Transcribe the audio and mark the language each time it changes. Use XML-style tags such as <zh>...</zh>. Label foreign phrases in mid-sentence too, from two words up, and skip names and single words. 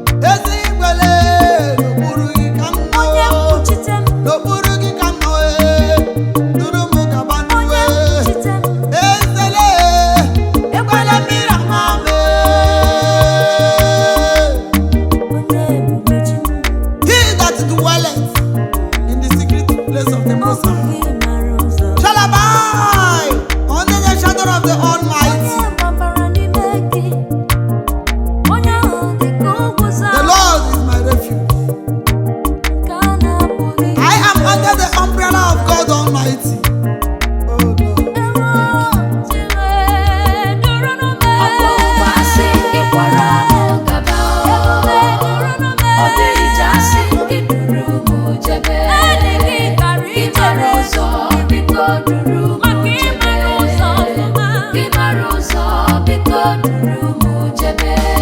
<ig>Ezi igwele, n'okpuru gị ka m nọ. N'okpuru gị ka m nọ, e. Duru m gaba n'uwe. Ezele, ekwela mmiri ama m, e.</ig> <en>He that dwelleth in the secret place of the Most High shall abide under the shadow of the Almighty. The Lord is my refuge. I am under the umbrella of God Almighty. Oh, Lord.</en> <ig>Ọkpụ ụgbọ asị gị kwọrọ m gaba o. Ọ dịghị ije asị gị duru m jebe. Gị mara ụzọ, biko duru m jebe. Gị mara ụzọ, biko duru m jebe.</ig>